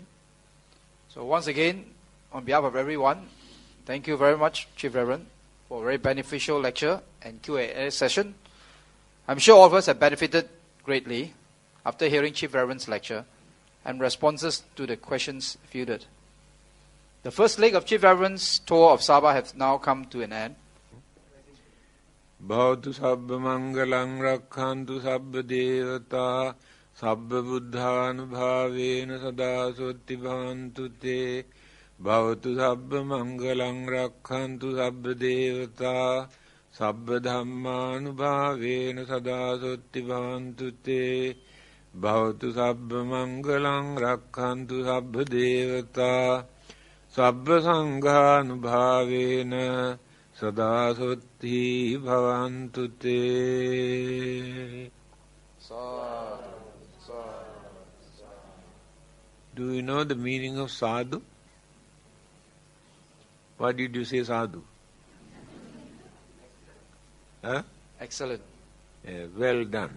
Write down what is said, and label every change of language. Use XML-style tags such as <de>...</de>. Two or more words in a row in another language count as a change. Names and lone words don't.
<en>So once again, on behalf of everyone, thank you very much, Chief Reverend, for a very beneficial lecture and Q&A session. I'm sure all of us have benefited greatly after hearing Chief Reverend's lecture and responses to the questions fielded. The first leg of Chief Reverend's tour of Sabah has now come to an end.</en> <pi>Bhavatu sabba mangalang rakkhantu sabba devata sabba buddhanubhavena sada sotti bhavantu te. Bhavatu sabba mangalang rakkhantu sabba devata sabba dhammanubhavena sada sotti bhavantu te. Bhavatu sabba mangalang rakkhantu sabba devata sabba sanghanubhavena sada sotti bhavantu te.</pi> <en>Do you know the meaning of sadhu? Why did you say sadhu? Huh? Excellent. Well done.</en>